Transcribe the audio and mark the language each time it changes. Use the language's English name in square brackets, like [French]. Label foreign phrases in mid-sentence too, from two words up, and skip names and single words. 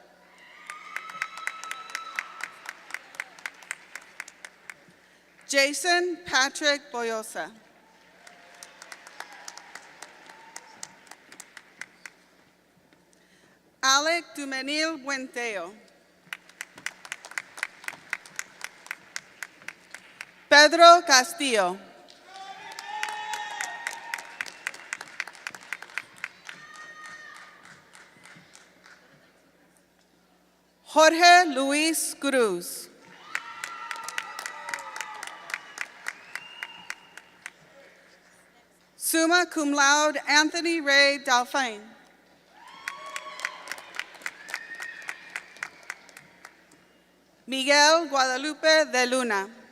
[English] Jason Patrick Boyosa. Alec Dumenil Buenteo. Pedro Castillo. Jorge Luis Cruz. [Latin] Summa cum laude [English] Anthony Ray Dalphine. Miguel Guadalupe de Luna.